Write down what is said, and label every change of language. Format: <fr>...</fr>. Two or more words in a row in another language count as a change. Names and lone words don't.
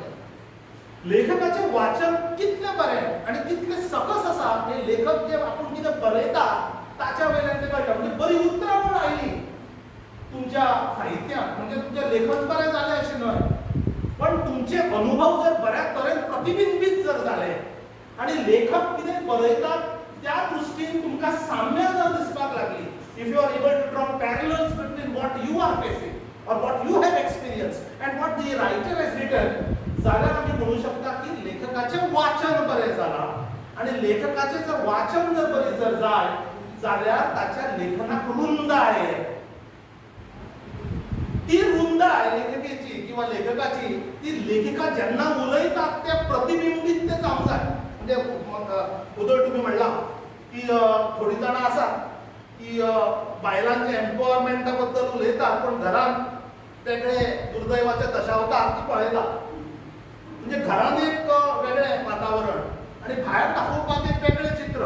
<kok>लेखकाचें वाचन कितलें बरें आनी कितलें सकस आसा हें लेखक जे आपूण कितें बरयता ताच्या वयल्यान तें कळटा. म्हणजे बरी उतरां म्हूण आयली तुमच्या साहित्यात म्हणजे तुमचें लेखन बरें जालें अशें न्हय, पण तुमचे अनुभव जर बऱ्या तरेन प्रतिबिंबीत जर जाले आणि लेखक कितें बरयतात त्या दृश्टीन तुमकां साम्य जर दिसपाक लागली,</kok> <en>if you are able to draw parallels between what you are facing और what you have experience and what the writer has written,</en> <kok>जाल्यार आमी म्हणू शकता की आणि लेखकाचे जर वाचन जर बरी जर जाय जाल्यार ताच्या लेखनाक रुंद आहे. ती रुंद आहे लेखकेची किंवा लेखकाची, ती लेखिका जेन्ना उलयतात ते प्रतिबिंबीत ते जावंक जाय. म्हणजे उदळ तुम्ही म्हणला की थोडी जाणां आसात की बायलांच्या एम्पॉवरमेंटा बद्दल उलयतात पण घरांत वेगळे दुर्दैवाचे दशावतार ती पळयतात. म्हणजे घरांत एक वेगळें वातावरण आणि भायर दाखोवपाक एक वेगळें चित्र.</kok>